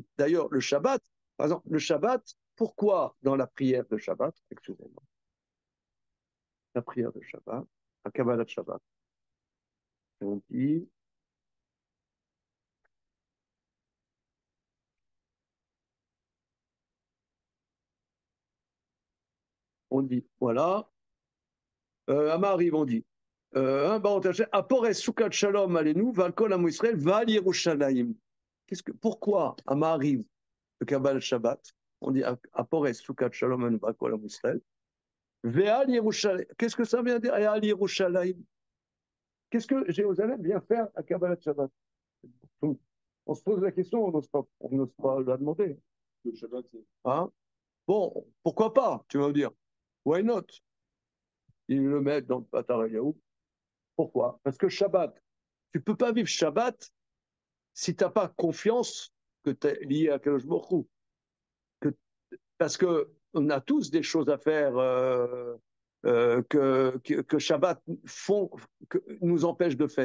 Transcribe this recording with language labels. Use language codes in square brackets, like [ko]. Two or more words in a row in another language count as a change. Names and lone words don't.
[fr] D'ailleurs, le Shabbat, par exemple, le Shabbat, pourquoi dans la prière de Shabbat, excusez-moi, la prière de Shabbat, la Kabbalah de Shabbat, on dit voilà, Amariv, on dit, [he] ופרוס סוכת שלום עלינו ועל כל עמו ישראל ועל ירושלים. [fr] Pourquoi Amariv, le Kabbalah Shabbat, on dit [he] ופרוס סוכת שלום עלינו ועל כל עמו ישראל ועל ירושלים. [fr] Qu'est-ce que ça vient dire? [he] ועל ירושלים. [fr] Qu'est-ce que Jérusalem vient faire à Kabbalah Shabbat? On se pose la question, on n'ose pas la demander. Le Shabbat, c'est. Hein? Bon, pourquoi pas, tu vas me dire. [en] Why not? [fr] Ils le mettent dans le Patarayahu. Pourquoi? Parce que Shabbat, tu ne peux pas vivre Shabbat si tu n'as pas confiance que tu es lié à Kadosh Baruch Hu. Parce qu'on a tous des choses à faire que Shabbat nous empêche de faire.